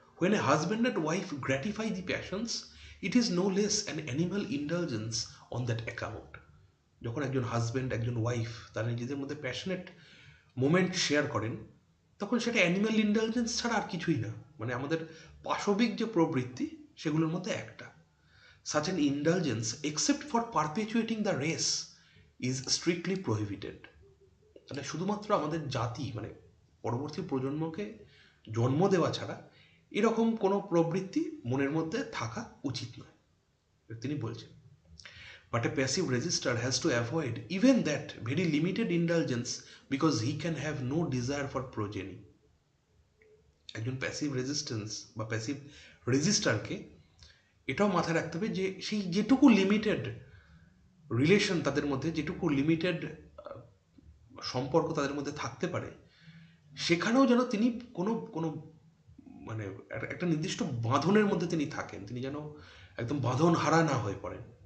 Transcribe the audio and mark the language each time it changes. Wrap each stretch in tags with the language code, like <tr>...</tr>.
<en>When a husband and wife gratify the passions, it is no less an animal indulgence on that account.</en> <bn>যখন একজন husband একজন wife তারা নিজেদের মধ্যে passionate moment share করেন, তখন সেটা অ্যানিম্যাল ইন্ডালজেন্স ছাড়া আর কিছুই না, মানে আমাদের পাশবিক যে প্রবৃত্তি সেগুলোর মধ্যে একটা।</bn> <en>Such an indulgence, except for perpetuating the race, is strictly prohibited.</en> <bn>মানে শুধুমাত্র আমাদের জাতি, মানে পরবর্তী প্রজন্মকে জন্ম দেওয়া ছাড়া এরকম কোনো প্রবৃত্তি মনের মধ্যে থাকা উচিত নয়। তিনি বলছেন,</bn> <en>but a passive resistor has to avoid even that very limited indulgence because he can have no desire for progeny.</en> <bn>একজন প্যাসিভ রেজিস্ট্যান্স বা প্যাসিভ রেজিস্টারকে এটাও মাথায় রাখতে হবে যে সেই যেটুকু লিমিটেড রিলেশন তাদের মধ্যে, যেটুকু লিমিটেড সম্পর্ক তাদের মধ্যে থাকতে পারে, সেখানেও যেন তিনি কোনো কোনো মানে একটা নির্দিষ্ট বাঁধনের মধ্যে তিনি থাকেন, তিনি যেন একদম বাঁধন হারা না হয়ে পড়েন।</bn>